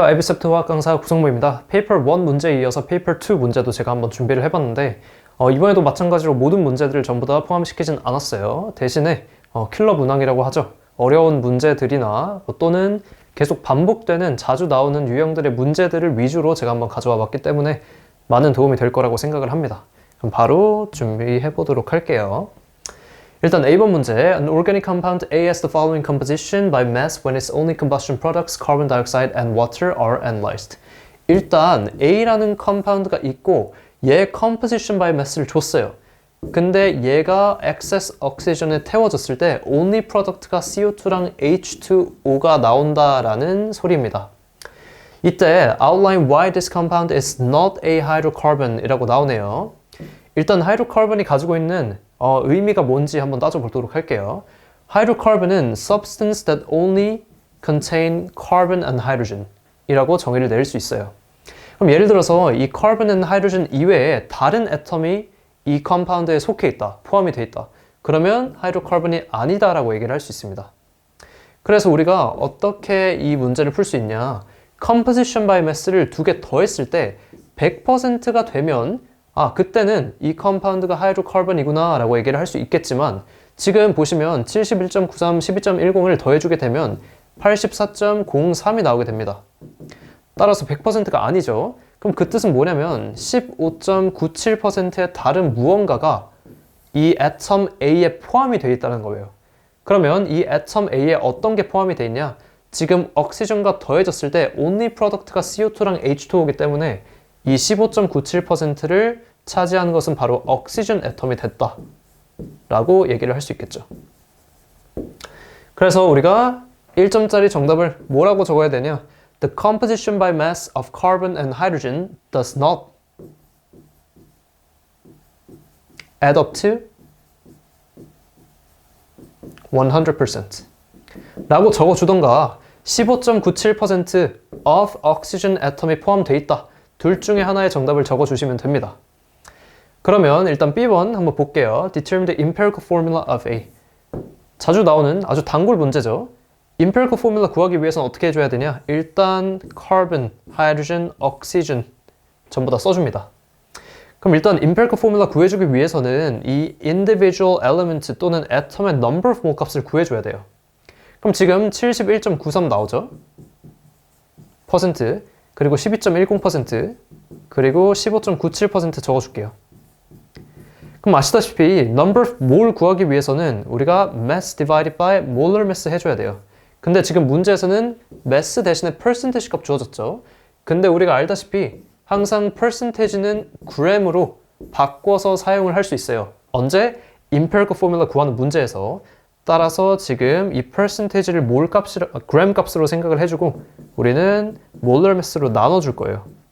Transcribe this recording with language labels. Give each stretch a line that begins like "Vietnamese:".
Korean: IBCEPT 화학 강사 구성모입니다. 페이퍼 1 문제에 이어서 페이퍼 2 문제도 제가 한번 준비를 해봤는데 이번에도 마찬가지로 모든 문제들을 전부 다 포함시키진 않았어요. 대신에 킬러 문항이라고 하죠. 어려운 문제들이나 또는 계속 반복되는 자주 나오는 유형들의 문제들을 위주로 제가 한번 가져와 봤기 때문에 많은 도움이 될 거라고 생각을 합니다. 그럼 바로 준비해 보도록 할게요. 일단 A번 문제.
English: An organic compound A has the following composition by mass when its only combustion products, carbon dioxide and water are analyzed.
Korean: 일단 A라는 컴파운드가 있고 얘 composition by mass를 줬어요. 근데 얘가 excess oxygen에 태워졌을 때 only product가 CO2랑 H2O가 나온다라는 소리입니다. 이때
English: outline why this compound is not a hydrocarbon
Korean: 이라고 나오네요. 일단 하이드로카본이 가지고 있는 의미가 뭔지 한번 따져보도록 할게요.
English: Hydrocarbon은 substance that only contain carbon and hydrogen
Korean: 이라고 정의를 내릴 수 있어요. 그럼 예를 들어서 이 carbon and hydrogen 이외에 다른 애텀이 이 컴파운드에 속해 있다, 포함이 돼 있다. 그러면 하이드로카본이 아니다라고 얘기를 할 수 있습니다. 그래서 우리가 어떻게 이 문제를 풀 수 있냐? composition by mass를 두 개 더했을 때 100%가 되면 그때는 이 컴파운드가 하이드로카본이구나 라고 얘기를 할 수 있겠지만 지금 보시면 71.93, 12.10을 더해주게 되면 84.03이 나오게 됩니다. 따라서 100%가 아니죠. 그럼 그 뜻은 뭐냐면 15.97%의 다른 무언가가 이 애텀 A에 포함이 되어 있다는 거예요. 그러면 이 애텀 A에 어떤 게 포함이 되어 있냐? 지금 옥시전과 더해졌을 때 only product가 CO2랑 H2O이기 때문에 이 15.97%를 차지하는 것은 바로 옥시전 애텀이 됐다 라고 얘기를 할 수 있겠죠. 그래서 우리가 1점짜리 정답을 뭐라고 적어야 되냐?
English: The composition by mass of carbon and hydrogen does not add up to 100%
Korean: 라고 적어주던가
English: 15.97% of oxygen atom
Korean: 이 포함되어 있다. 둘 중에 하나의 정답을 적어주시면 됩니다. 그러면 일단 B번 한번 볼게요.
English: Determine the empirical formula of A.
Korean: 자주 나오는 아주 단골 문제죠. empirical formula 구하기 위해서는 어떻게 해줘야 되냐? 일단 carbon, hydrogen, oxygen 전부 다 써줍니다. 그럼 일단 empirical formula 구해주기 위해서는 이 individual element 또는 atom의 number of mole 값을 구해줘야 돼요. 그럼 지금 71.93 나오죠? 퍼센트 그리고 12.10% 그리고 15.97% 적어줄게요. 그럼 아시다시피 number of mole 구하기 위해서는 우리가
English: mass divided by molar mass
Korean: 해줘야 돼요. 근데 지금 문제에서는 mass 대신에 percentage 값 주어졌죠. 근데 우리가 알다시피 항상 percentage는 gram으로 바꿔서 사용을 할 수 있어요. 언제? empirical formula 구하는 문제에서. 따라서 지금 이 percentage를 몰 값이라, gram 값으로 생각을 해주고 우리는 molar mass로 나눠줄 거예요.